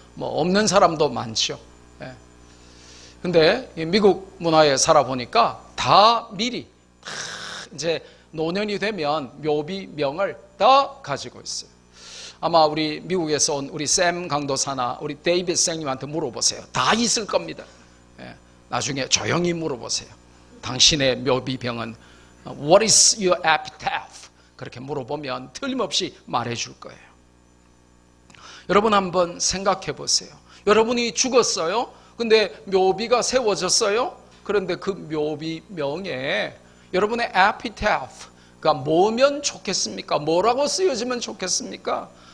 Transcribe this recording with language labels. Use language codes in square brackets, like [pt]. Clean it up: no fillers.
[ko] 없는 사람도 많죠. 근데 미국 문화에 살아보니까 다 미리 이제 노년이 되면 묘비명을 다 가지고 있어요. 아마 우리 미국에서 온 우리 샘 강도사나 우리 데이비드 쌤님한테 물어보세요. 다 있을 겁니다. 나중에 조용히 물어보세요. [en] 당신의 묘비병은 What is your epitaph? [ko] 그렇게 물어보면 틀림없이 말해줄 거예요. 여러분 한번 생각해 보세요. 여러분이 죽었어요. 근데 묘비가 세워졌어요. 그런데 그 묘비명에 여러분의 epitaph가 뭐면 좋겠습니까? 뭐라고 쓰여지면 좋겠습니까?